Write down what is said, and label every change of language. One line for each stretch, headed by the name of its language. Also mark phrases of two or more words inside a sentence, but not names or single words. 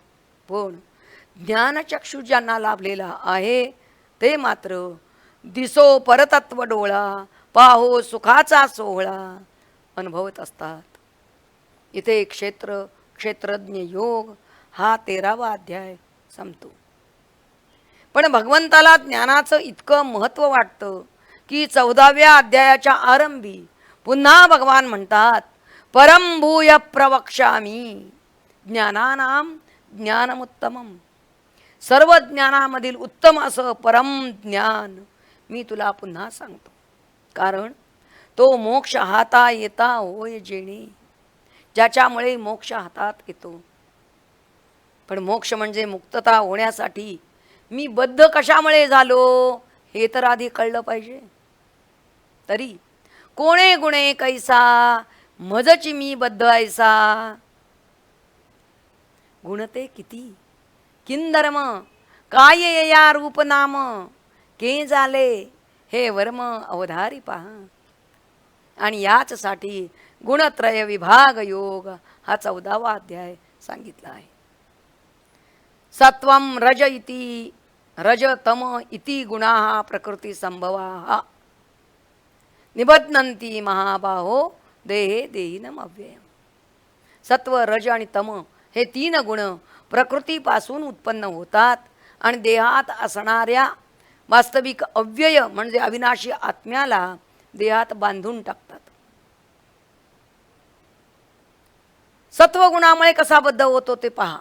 Marathi: पण ज्ञानचक्षु ज्यांना लाभलेला आहे ते मात्र दिसो परतत्व डोळा, पाहो सुखाचा सोहळा अनुभवत असतात. इथे क्षेत्र क्षेत्रज्ञ योग हा 13वा अध्याय संपतो. पण भगवंताला ज्ञानाचं इतकं महत्त्व वाटतं की 14व्या अध्यायाच्या आरंभी पुन्हा भगवान म्हणतात,
Sanskrit: परम भूय प्रवक्ष्यामी ज्ञानानाम ज्ञानमुत्तमम.
Marathi: सर्व ज्ञानामधील उत्तम असं परम ज्ञान मी तुला पुन्हा सांगतो. कारण तो मोक्ष हाता येता होय जेणे, ज्याच्यामुळे मोक्ष हातात येतो. पण मोक्ष म्हणजे मुक्तता होण्यासाठी मी बद्ध कशामुळे झालो हे तर आधी कळलं पाहिजे. तरी कोणे गुणे कैसा मजची मी बद्ध ऐसा, गुणते किती किंधर्म काय या रूप नाम, के झाले हे वर्म अवधारी पहा. आणि याचसाठी गुणत्रय विभाग योग हा 14वा अध्याय सांगितला आहे.
Sanskrit: सत्वम रज इति रज तम इति गुणाः प्रकृती संभवाः निबध्नन्ति महाबाहो देहे देहिनम अव्ययम.
Marathi: सत्व रज आणि तम हे 3 गुण प्रकृतीपासून उत्पन्न होतात आणि देहात असणाऱ्या वास्तविक अव्यय म्हणजे अविनाशी आत्म्याला देहात बांधून टाकतात. सत्वगुणामुळे कसा बद्ध होतो ते पहा.